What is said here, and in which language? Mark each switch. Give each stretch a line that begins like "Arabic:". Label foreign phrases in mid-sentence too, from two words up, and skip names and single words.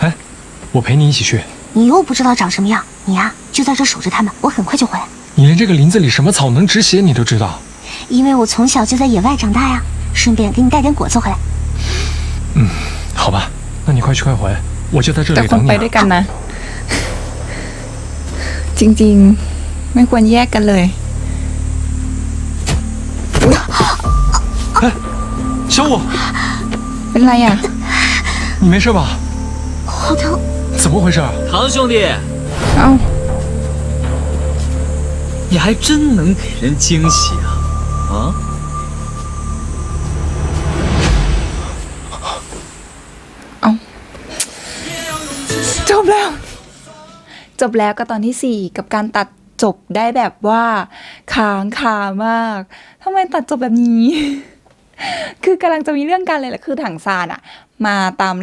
Chinese: 哎，我陪你一起去。你又不知道长什么样，你呀就在这守着它们，我很快就回来。你连这个林子里什么草能止血你都知道？因为我从小就在野外长大呀，顺便给你带点果子回来。好吧，那你快去快回，我就在这里等你。
Thai: แต่คนไปด้วยกันนะจริงๆไม่ควรแยกกันเลย
Chinese: 哎，小五，
Thai: เป็นไรอ่ะ
Chinese: 你没事吧？好疼！怎么回事？唐兄弟，
Thai: เอ้า
Chinese: 你还真能给人惊喜啊！啊？
Thai: จบแล้วก็ตอนที่ 4กับการตัดจบได้แบบว่าค้างคามากทำไมตัดจบแบบนี้ คือกำลังจะมีเรื่องกันเลยแหละคือถังซานอะมาตาม